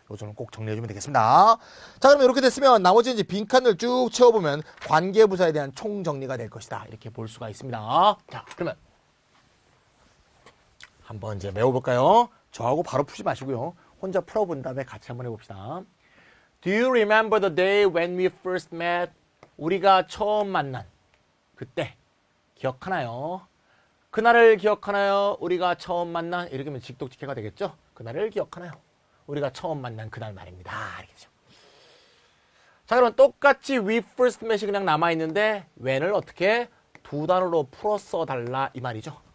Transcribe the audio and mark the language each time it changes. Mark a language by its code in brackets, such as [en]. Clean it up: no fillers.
[ko] 요 점을 꼭 정리해주면 되겠습니다. 자, 그럼 이렇게 됐으면 나머지 이제 빈칸을 쭉 채워보면 관계부사에 대한 총정리가 될 것이다. 이렇게 볼 수가 있습니다. 자, 그러면 한번 이제 외워볼까요? 저하고 바로 풀지 마시고요. 혼자 풀어본 다음에 같이 한번 해봅시다. [en] Do you remember the day when we first met? [ko] 우리가 처음 만난 그때 기억하나요? 그날을 기억하나요? 우리가 처음 만난, 이렇게 하면 직독직해가 되겠죠? 그날을 기억하나요? 우리가 처음 만난 그날 말입니다. 이렇게죠. 자, 그럼 똑같이 we first met이 그냥 남아있는데 when을 어떻게 두 단어로 풀어 써달라 이 말이죠.